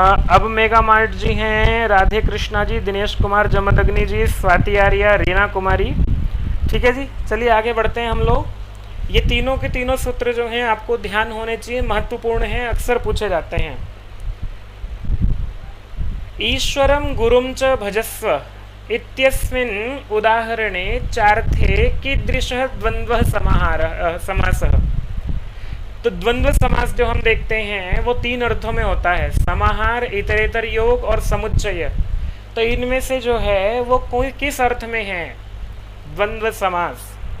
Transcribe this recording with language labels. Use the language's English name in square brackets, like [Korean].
[Hindi] अब mega mart जी हैं राधे कृष्णा जी, दिनेश कुमार जमदग्नि जी, स्वाति आर्या, रीना कुमारी। ठीक है जी, चलिए आगे बढ़ते हैं हम लोग। ये तीनों के तीनों सूत्र जो हैं आपको ध्यान होने चाहिए, महत्वपूर्ण हैं, अक्सर पूछे जाते हैं। [Sanskrit] ईश्वरं गुरुं च भजस्व इत्यस्मिन् उदाहरणे चार्थे कीदृशः द्वन्द्वः समासः। [Hindi] तो द्वंद्व समास जो हम देखते हैं वो 3 अर्थों में होता है, समाहार, इतरेतर योग और समुच्चय। तो इनमें से जो है वो कोई किस अर्थ में है द्वंद्व समास?